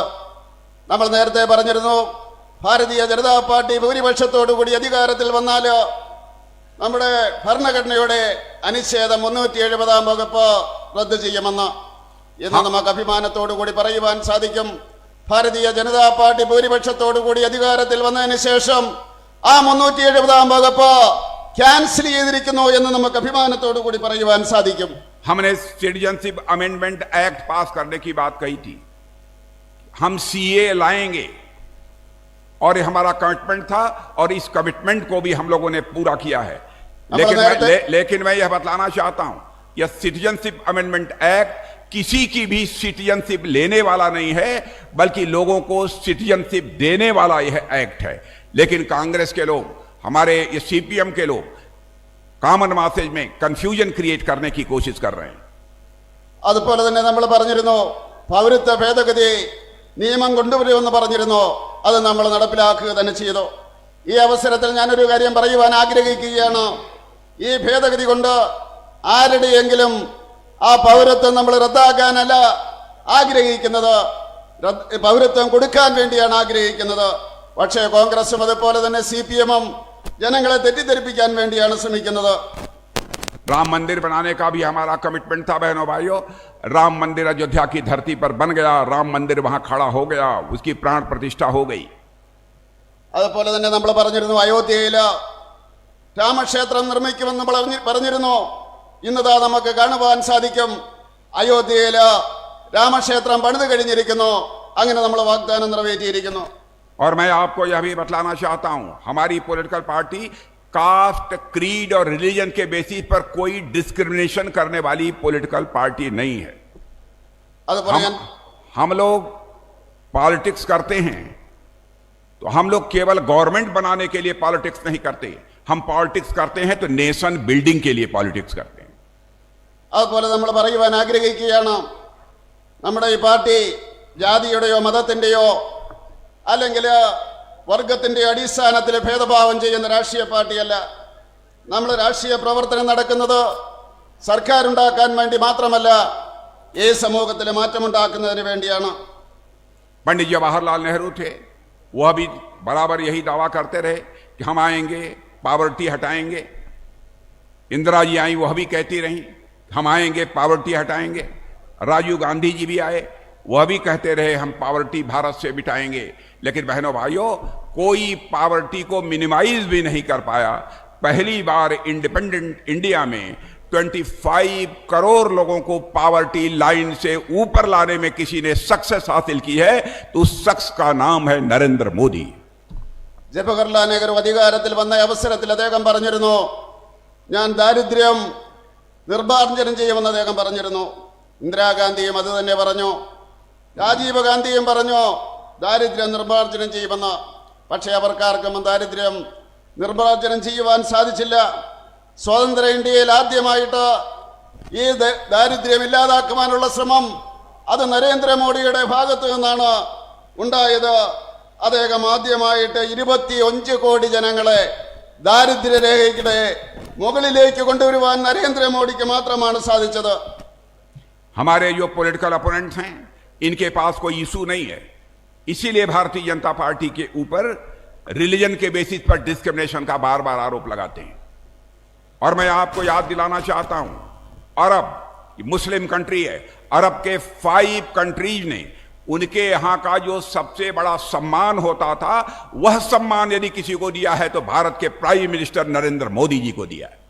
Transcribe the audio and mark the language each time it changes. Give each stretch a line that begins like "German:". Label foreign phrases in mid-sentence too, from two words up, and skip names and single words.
Malayalam: നമ്മൾ നേരത്തെ പറഞ്ഞിരുന്നു, ഭാരതീയ ജനതാ പാർട്ടി ഭൂരിപക്ഷത്തോടു കൂടി അധികാരത്തിൽ വന്നാൽ നമ്മുടെ ഭരണഘടനയുടെ അനുച്ഛേദം 370 വകുപ്പ് റദ്ദു ചെയ്യുമെന്ന്. എന്ന് നമുക്ക് അഭിമാനത്തോടു കൂടി പറയുവാൻ സാധിക്കും. ഭാരതീയ ജനതാ പാർട്ടി ഭൂരിപക്ഷത്തോടു കൂടി അധികാരത്തിൽ വന്നതിന് ശേഷം ആ 370 വകുപ്പ് ക്യാൻസൽ ചെയ്തിരിക്കുന്നു എന്ന് നമുക്ക് അഭിമാനത്തോടു കൂടി പറയുവാൻ സാധിക്കും.
Hindi: हमने
English: citizenship amendment act
Hindi: पास करने की बात कही थी, हम सीए लाएंगे और ये हमारा कमिटमेंट था और इस कमिटमेंट को भी हम लोगों ने पूरा किया है। लेकिन मैं यह बतलाना चाहता हूं, यह
English: citizenship amendment act
Hindi: किसी की भी सिटीजनशिप लेने वाला नहीं है, बल्कि लोगों को सिटीजनशिप देने वाला यह एक्ट है। लेकिन कांग्रेस के लोग, हमारे ये सीपीएम के लोग
English: common message
Hindi: में
English: confusion create
Hindi: करने की कोशिश कर रहे हैं।
Malayalam: അതുപോലെ തന്നെ നമ്മൾ പറഞ്ഞിരുന്നു, പൗരത്വ ഭേദഗതി നിയമം കൊണ്ടുവരുമെന്ന് പറഞ്ഞിരുന്നു. അത് നമ്മൾ നടപ്പിലാക്കുക തന്നെ ചെയ്തു. ഈ അവസരത്തിൽ ഞാനൊരു കാര്യം പറയുവാൻ ആഗ്രഹിക്കുകയാണ്. ഈ ഭേദഗതി കൊണ്ട് ആരുടെയെങ്കിലും ആ പൗരത്വം നമ്മൾ റദ്ദാക്കാനല്ല ആഗ്രഹിക്കുന്നത്, പൗരത്വം കൊടുക്കാൻ വേണ്ടിയാണ് ആഗ്രഹിക്കുന്നത്. പക്ഷേ കോൺഗ്രസും അതുപോലെ തന്നെ CPM-ഉം ജനങ്ങളെ തെറ്റിദ്ധരിപ്പിക്കാൻ വേണ്ടിയാണ് ശ്രമിക്കുന്നത്.
Hindi: राम मंदिर बनाने का भी हमारा कमिटमेंट था बहनों भाइयों। राम मंदिर अयोध्या की धरती पर बन गया, राम मंदिर वहां खड़ा हो गया, उसकी प्राण प्रतिष्ठा हो गई।
Malayalam: അതുപോലെ തന്നെ നമ്മൾ പറഞ്ഞിരുന്നു അയോധ്യയിൽ രാമക്ഷേത്രം നിർമ്മിക്കുമെന്ന് പറഞ്ഞിരുന്നു. ഇന്നതാ നമുക്ക് കാണുവാൻ സാധിക്കും അയോധ്യയിൽ രാമക്ഷേത്രം പണിത് കഴിഞ്ഞിരിക്കുന്നു. അങ്ങനെ നമ്മൾ വാഗ്ദാനം നിറവേറ്റിയിരിക്കുന്നു.
Hindi: और मैं आपको यह भी बतलाना चाहता हूं, हमारी
English: political party caste, creed
Hindi: और रिलीजन के बेसिस पर कोई डिस्क्रिमिनेशन करने वाली
English: political party
Hindi: नहीं है।
Malayalam: അതുപോലെ
Hindi: हम लोग पॉलिटिक्स करते हैं तो हम लोग केवल गवर्नमेंट बनाने के लिए पॉलिटिक्स नहीं करते, हम पॉलिटिक्स करते हैं तो
English: nation building
Hindi: के लिए पॉलिटिक्स करते हैं।
Malayalam: അതുപോലെ നമ്മൾ പറയുവാൻ ആഗ്രഹിക്കുകയാണ്, നമ്മുടെ ഈ പാർട്ടി ജാതിയുടെയോ മതത്തിന്റെയോ അല്ലെങ്കിൽ വർഗത്തിന്റെ അടിസ്ഥാനത്തിൽ ഭേദഭാവം ചെയ്യുന്ന രാഷ്ട്രീയ പാർട്ടിയല്ല. നമ്മൾ രാഷ്ട്രീയ പ്രവർത്തനം നടക്കുന്നത് സർക്കാർ ഉണ്ടാക്കാൻ വേണ്ടി മാത്രമല്ല, ഈ സമൂഹത്തിൽ മാറ്റമുണ്ടാക്കുന്നതിന് വേണ്ടിയാണ്.
Hindi: पंडित जवाहरलाल नेहरू थे, वह भी बराबर यही दावा करते रहे कि हम आएंगे, पॉवर्टी हटाएंगे। इंदिरा जी आई, वह भी कहती रहीं हम आएंगे, पॉवर्टी हटाएंगे। राजीव गांधी जी भी आए, वह भी कहते रहे हम पॉवर्टी भारत से मिटाएंगे। लेकिन बहनों भाइयों, कोई पॉवर्टी को मिनिमाइज भी नहीं कर पाया। पहली बार
English: independent India
Hindi: में 25 करोड़ लोगों को
English: poverty line
Hindi: से ऊपर लाने में किसी ने सक्सेस हासिल की है तो उस शख्स का नाम है नरेंद्र मोदी।
Malayalam: ജവഹർലാൽ നെഹ്റു അധികാരത്തിൽ വന്ന അവസരത്തിൽ അദ്ദേഹം പറഞ്ഞിരുന്നു, ഞാൻ ദാരിദ്ര്യം നിർമ്മാർജ്ജനം ചെയ്യുമെന്ന് അദ്ദേഹം പറഞ്ഞിരുന്നു. ഇന്ദിരാഗാന്ധിയും അത് തന്നെ പറഞ്ഞു, രാജീവ് ഗാന്ധിയും പറഞ്ഞു ദാരിദ്ര്യം നിർമ്മാർജ്ജനം ചെയ്യുമെന്ന്. പക്ഷേ അവർക്കാർക്കും ദാരിദ്ര്യം നിർമ്മാർജ്ജനം ചെയ്യുവാൻ സാധിച്ചില്ല. സ്വതന്ത്ര ഇന്ത്യയിൽ ആദ്യമായിട്ട് ഈ ദാരിദ്ര്യം ഇല്ലാതാക്കുവാനുള്ള ശ്രമം അത് നരേന്ദ്രമോദിയുടെ ഭാഗത്തു നിന്നാണ് ഉണ്ടായത്. അദ്ദേഹം ആദ്യമായിട്ട് 25 കോടി ജനങ്ങളെ ദാരിദ്ര്യരേഖയുടെ മുകളിലേക്ക് കൊണ്ടുവരുവാൻ നരേന്ദ്രമോദിക്ക് മാത്രമാണ് സാധിച്ചത്.
Hindi: हमारे जो
English: political opponents
Hindi: हैं, इनके पास कोई इशू नहीं है, इसीलिए भारतीय जनता पार्टी के ऊपर रिलीजन के बेसिस पर डिस्क्रिमिनेशन का बार बार आरोप लगाते हैं। और मैं आपको याद दिलाना चाहता हूं, अरब
English: Muslim country
Hindi: है, अरब के 5 कंट्रीज ने उनके यहां का जो सबसे बड़ा सम्मान होता था, वह सम्मान यदि किसी को दिया है तो भारत के
English: Prime Minister
Hindi: नरेंद्र मोदी जी को दिया है।